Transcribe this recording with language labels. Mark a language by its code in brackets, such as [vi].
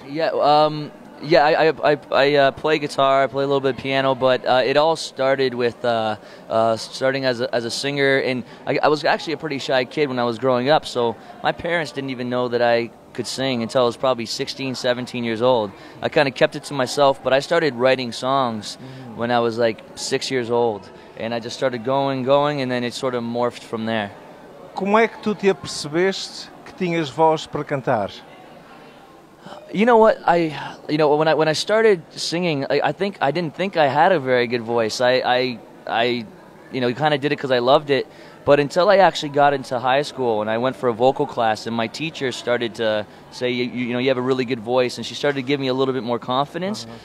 [en] Yeah, I play guitar, I play a little bit of piano, but it all started with starting as a singer, and I was actually a pretty shy kid when I was growing up, so my parents didn't even know that I could sing until I was probably 16, 17 years old. I kind of kept it to myself, but I started writing songs when I was like 6 years old, and I just started going, and then it sort of morphed from there. [pt] Como é que tu te apercebeste que tinhas voz para cantar? [en] You know what? When I started singing, I didn't think I had a very good voice. I kind of did it because I loved it. But until I actually got into high school and I went for a vocal class, and my teacher started to say, you have a really good voice, and she started to give me a little bit more confidence.